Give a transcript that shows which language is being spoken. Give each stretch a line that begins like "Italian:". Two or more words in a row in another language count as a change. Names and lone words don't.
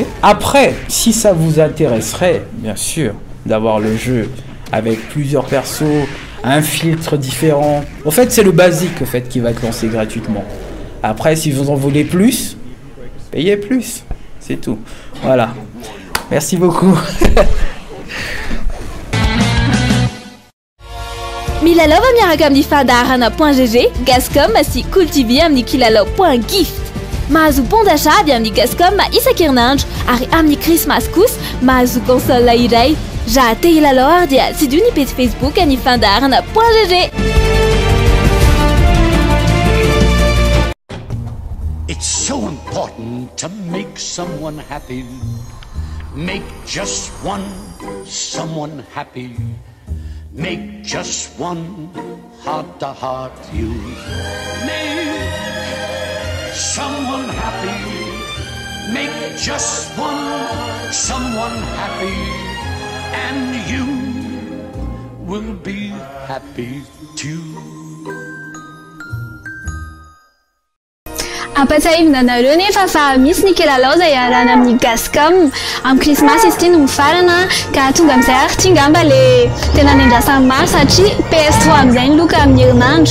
French: Après, si ça vous intéresserait, bien sûr, d'avoir le jeu avec plusieurs persos, un filtre différent. En fait, c'est le basique qui va être lancé gratuitement. Après, si vous en voulez plus, payez plus. C'est tout. Voilà. Merci beaucoup.
Malagasy: Milalov miaraka amin'ny fandaharana.gg, Gascom sy Cool TV amin'ny kilalao.gift. Mahazo
French: bon d'achat
Malagasy: avy amin'ny Gascom isan-kerinandro ary amin'ny Christmas kosa mahazo console iray. Raha te hilalao ary dia tsidio ny page Facebook ny fandaharana.gg.
English: It's so important to make someone happy. Make just one someone happy. Make just one heart-to-heart you. Make someone happy. Make just one someone happy. And you will be happy too.
Malagasy: Ampatsahivina anareo nefa fa misy ny kilalao izay iarana amin'ny Gascom amin'ny Christmas izy ity no mifarana ka tonga amin'izay ary ity ngamba le tena nendrasany maro satria PS3 amin'izay ny loka amin'ny herinandro.